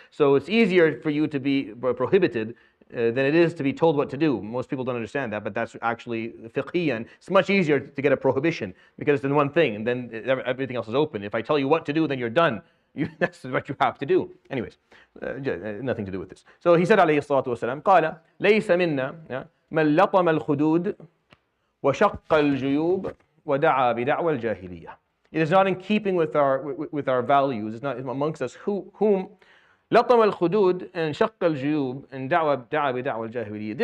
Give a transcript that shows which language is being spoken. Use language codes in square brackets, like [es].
[en] So it's easier for you to be prohibited than it is to be told what to do. Most people don't understand that, but that's actually fiqhiyan. It's much easier to get a prohibition because it's in one thing, and then everything else is open. If I tell you what to do, then you're done. That's what you have to do. Anyways, nothing to do with this. So he said, [ar] عليه الصلاة والسلام, قال ليس منا من لطم الخدود وشق الجيوب ودعا بدعوى الجاهلية. [en] It is not in keeping with our values. It's not amongst us whom [ar] لطم الخدود [en] and [ar] شق الجيوب [en] and [ar] دعا بدعوى الجاهلية.